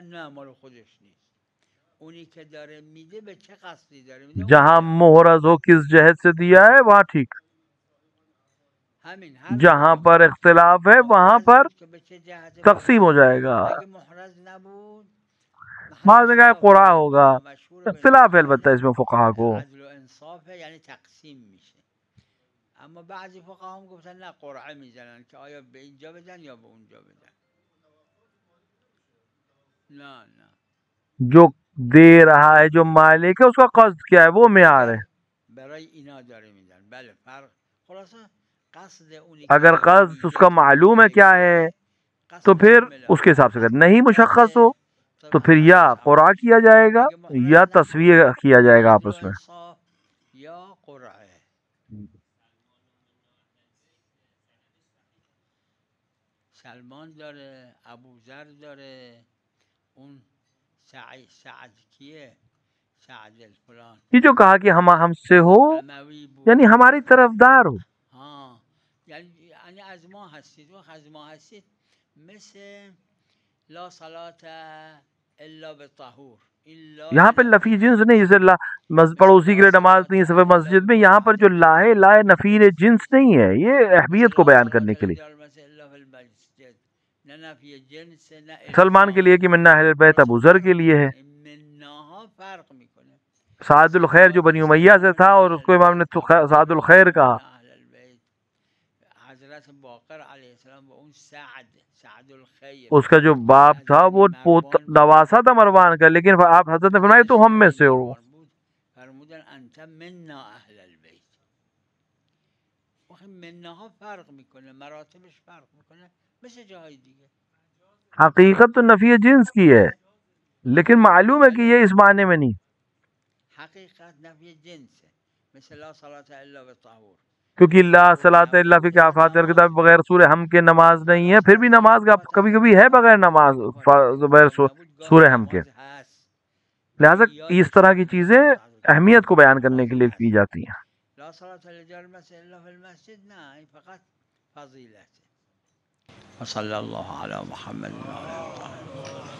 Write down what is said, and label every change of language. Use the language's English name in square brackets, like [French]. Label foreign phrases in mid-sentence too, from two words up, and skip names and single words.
[Urdu] جہاں محرز ہو کس جہت سے دیا ہے وہاں ٹھیک، جہاں پر اختلاف ہے وہاں پر تقسیم ہو جائے گا. بعض نے کہا قرعہ ہوگا، اختلاف ہے البتہ اس میں فقہا کو. عدل و انصاف ہے یعنی تقسیم میشه. [Persian] اما بعضی فقها هم گفتن نه قرعه میزنن که آیا به اینجا بدن یا به اونجا بدن. نه [Urdu] جو دے رہا ہے جو مالک ہے اس کا قصد کیا ہے وہ معیار ہے. [Persian] برای اینا داره میدن. بله فرق خلاصه قصد اونی [Urdu] اگر قصد اس کا معلوم ہے کیا ہے تو پھر اس کے حساب سے اگر نہیں مشخص ہو تو پھر یا قرعہ کیا جائے گا یا تسویہ کیا جائے گا آپس میں. [Persian] یا قرعه. سلمان داره، ابوذر داره، اون سعد کیه؟ سعد الفلان. [Urdu] یہ جو کہا کہ ہم سے ہو یعنی ہماری طرفدار ہو. [Persian] ہاں یعنی از ما هستید. و از ما هستید مثل [Arabic] لا صلاة الا بالطهور. [Urdu] یہاں پہ لفی جنس نہیں، جیسے پڑوسی کے لیے نماز نہیں صفحہ مسجد میں، یہاں پر جو لائے نفیر جنس نہیں ہے، یہ اہمیت کو بیان کرنے کے لیے. سلمان کے لیے کہ [Arabic] من اہل البیت، [Urdu] ابو ذر کے لیے ہے. سعد الخیر جو بنی امیہ سے تھا اور اس کو امام نے سعد الخیر کہا. حضرت باقر علیہ السلام وہ ان سعد الخیر، اس کا جو باپ تھا وہ نواسا تھا مروان کا، لیکن آپ حضرت نے فرمایا تو ہم میں سے ہو. [Persian] فرمودن [Arabic] انت منا اهل البیت. [Persian] منا ها فرق میکنه، مراتبش فرق میکنه مثل جاهای دیگه. [Urdu] حقیقت تو نفی جنس کی ہے لیکن معلوم ہے کہ یہ اس معنی میں نہیں. حقیقت نفی جنس ہے مثل [Arabic] لا صلاة الا بالطهور، [Urdu] کیونکہ [Arabic] لا صلاۃ الا فی کافات الکتاب [Urdu] بغیر سورہ ہم کے نماز نہیں ہے. پھر بھی نماز کا کبھی کبھی ہے بغیر نماز بغیر سورہ ہم کے. لہذا اس طرح کی چیزیں اہمیت کو بیان کرنے کے لیے کی جاتی ہیں. [Arabic] لا صلاة للرجال الا في المسجد [Persian] نه فقط فضیلت. [Arabic] وصلی اللہ علی محمد و علی